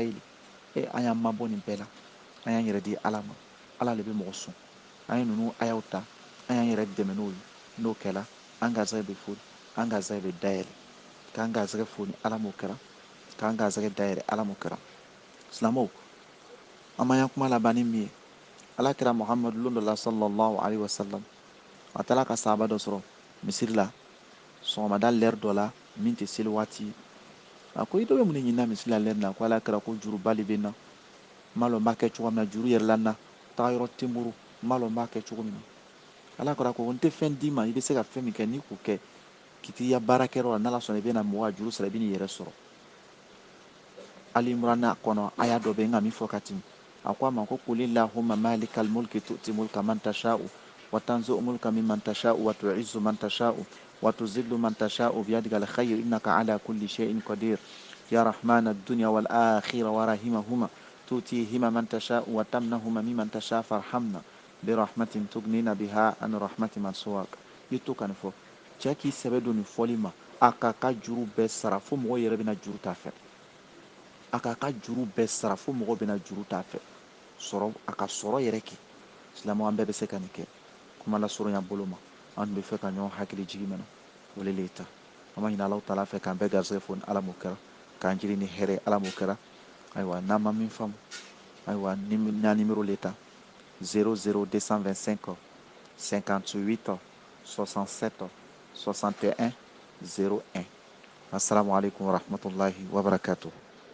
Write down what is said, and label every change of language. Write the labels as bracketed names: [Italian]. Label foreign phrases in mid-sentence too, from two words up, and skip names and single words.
[Bambara] ye an y'an mabɔ nin bɛɛ la an y'an yɛrɛ di ala ma ala de bɛ mɔgɔ sɔn an ye ninnu ayaw ta an y'an yɛrɛ dɛmɛ n'o ye n'o kɛla an garisɛgɛ bɛ foni an garisɛgɛ bɛ dayɛlɛ k'an garisɛgɛ foni ala m'o kɛra k'an garisɛgɛ dayɛlɛ ala m'o kɛra silamɛw an ma y'an kuma laban ni min ye ala kɛra muhamadu lon dɔ la [Arabic] صلى الله عليه وسلم [Bambara] a taara ka sahaba dɔ sɔrɔ misiri la sɔgɔmada lɛri dɔ la min tɛ seli waati ye a ko i dɔ bɛ mun de ɲinina misiri la lɛri la ko ala kɛra ko juruba de bɛ n na n m'a lɔn n b'a kɛ cogo min na juru yɛrɛ la n na taga yɔrɔ tɛ n bolo n m'a lɔn n b'a kɛ cogo min na ala kɛra ko n tɛ fɛn d'i ma i bɛ se ka fɛn min kɛ n'i k'o kɛ k'i t'i ka baarakɛyɔrɔ la n'ala sɔnna i bɛna mɔgɔ ka juru sara i bɛ n'i yɛrɛ sɔrɔ ali imran kɔnɔ aya dɔ bɛ n ka min fɔ ka tɛmɛ a ko a ma ko [Arabic] قل اللهم مالك الملك تؤتي الملك من تشاء وتنزع الملك ممن تشاء وتعز من تشاء وتذل من تشاء بيدك الخير إنك على كل شيء قدير يا رحمن الدنيا والآخرة ورحمهما تؤتيهما من تشاء وتمنهما ممن تشاء فارحمنا برحمة تغنينا بها عن رحمة من سواك يتوكا نفو [Bambara] cɛ sɛbɛ don nin fɔli ma a k'a ka juru bɛɛ sara fo mɔgɔ yɛrɛ bɛna juru t'a fɛ a k'a ka juru bɛɛ sara fo mɔgɔ bɛna juru t'a fɛ sɔrɔ a ka sɔrɔ yɛrɛ kɛ silamɛw an bɛɛ bɛ se ka nin kɛ kuma lasurunya bolo ma an bɛ fɛ ka ɲɔgɔn hakili jigi mɛnɛ o le le ta an b'a ɲini Alahu taala fɛ k'an bɛɛ garisɛgɛ foni ala m'o kɛra k'an jiri ni hɛrɛ ala m'o kɛra ayiwa n'an ma min faamu ayiwa n'a numéro le ta 00225 58 67 61 01 [Arabic] السلام عليكم ورحمة الله وبركاته